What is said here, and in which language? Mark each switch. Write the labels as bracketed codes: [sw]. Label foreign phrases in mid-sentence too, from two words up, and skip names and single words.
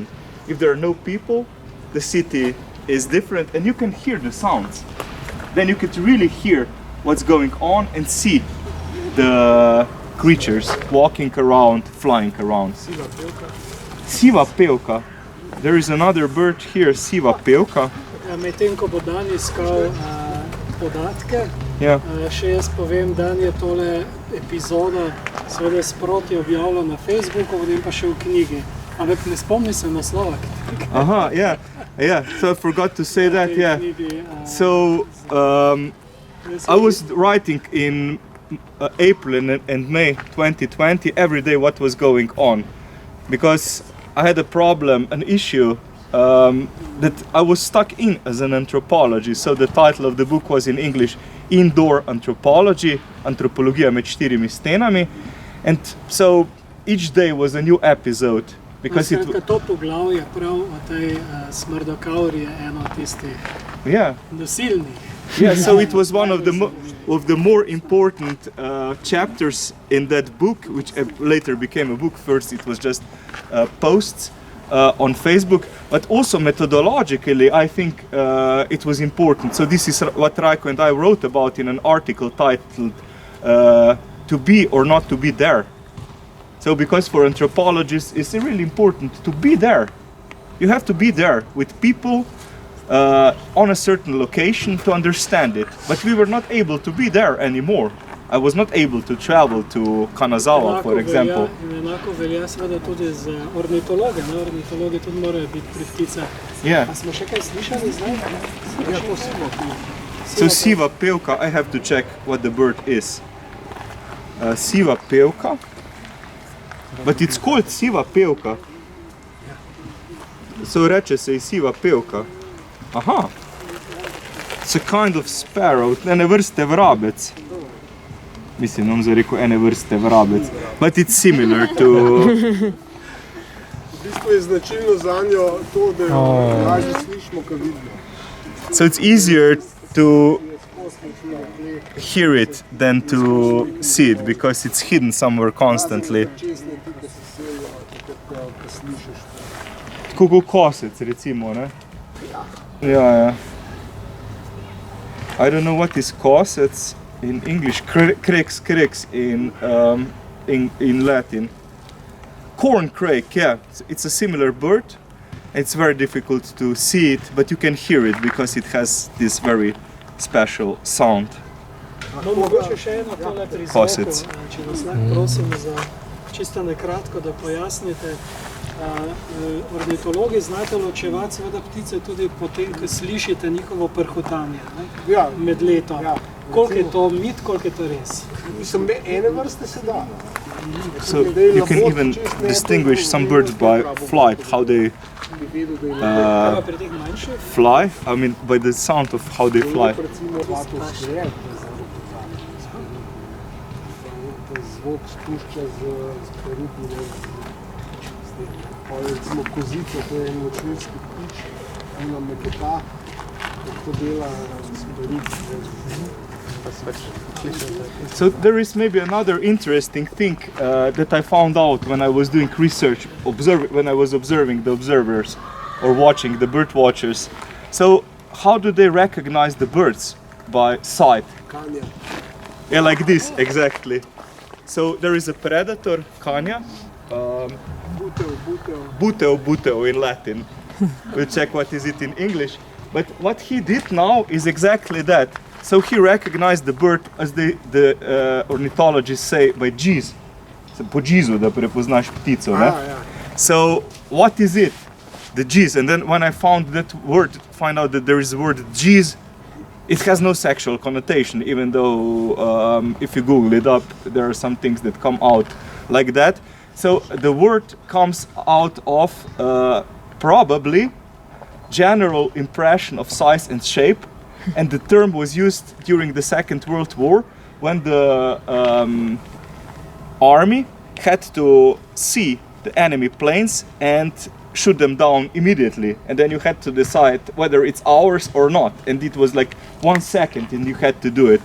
[en] If there are no people, the city is different and you can hear the sounds. Then you could really hear what's going on and see the creatures walking around, flying around. Siva pevka. There is another bird here, siva pevka. [sl] Medtem ko bo Dan iskal podatke, še jaz povem, Dan je tole epizoda seveda sproti objavila na Facebooku, potem pa še v knjigi. Ampak ne spomni se naslova knjige. [en] Aha, yeah. So I forgot to say that, yeah. So I was writing in April and May 2020 every day what was going on, because I had a problem, an issue that I was stuck in as an anthropologist. So the title of the book was in English, Indoor Anthropology, [sl] Antropologija med štirimi stenami. [en] And so each day was a new episode. Because [sl] to poglavje prav o tej smrdokauri je eno od tistih nasilnih. [en] Yeah, so it was one of the more important chapters in that book, which later became a book. First it was just posts on Facebook, but also methodologically I think it was important. So this is what Rajko and I wrote about in an article titled To Be or Not to Be There. So because for anthropologists it's really important to be there. You have to be there with people on a certain location to understand it. But we were not able to be there anymore. I was not able to travel to Kanazawa, for example. [sl] Enako velja seveda tudi z ornitologe. Ornitologi tudi morajo biti pri pticah. [en] Yeah. [sl] A smo še kaj slišali zdaj? [en] So siva pevka, I have to check what the bird is. Siva pevka. But it's called siva pevka. [sl] So reče se i siva pevka. [en] Aha. It's a kind of sparrow, [sl] ene vrste vrabec. Mislim, nam za rekel ene vrste vrabec. [en] But it's similar to... [sl] V bistvu je značilno zanjo to, da jo lažje slišimo, ko vidimo. [en] So it's easier to hear it than to see it, because it's hidden somewhere constantly. [sl] Tako kot kosec, recimo, ne? Ja. [en] I don't know what is kosec in English, krex in Latin. Corn crake, yeah, it's a similar bird. It's very difficult to see it, but you can hear it because it has this very special sound. [sl] Mogoče še eno tole pri zvoku, če vas lahko prosim za čisto nekratko, da pojasnite. Ornitologi znate ločevati seveda ptice tudi potem, ko slišite njihovo prhutanje med letom. Koliko je to mit, koliko je to res? Mislim, ene vrste se da. [en] So you can even distinguish some birds by flight, how they fly, I mean by the sound of how they fly. [sl] Zvok spušča z perutnine, recimo kozica, to je en močnirski ptič, ena meketa, kako dela s perutnine. [en] So there is maybe another interesting thing that I found out when I was doing research, when I was observing the observers or watching the bird watchers. So how do they recognize the birds? By sight. Kanja. Yeah, like this, exactly. So there is a predator, kanja. Buteo in Latin. We'll check what is it in English. But what he did now is exactly that. So he recognized the bird, as the ornithologists say, by G's. So, [sl] po G'su, da prepoznaš ptico, ne? [en] So what is it? The G's. And then when I found out that there is the word G's, it has no sexual connotation, even though if you Google it up, there are some things that come out like that. So the word comes out of probably general impression of size and shape, and the term was used during the Second World War when the army had to see the enemy planes and shoot them down immediately, and then you had to decide whether it's ours or not, and it was like 1 second and you had to do it.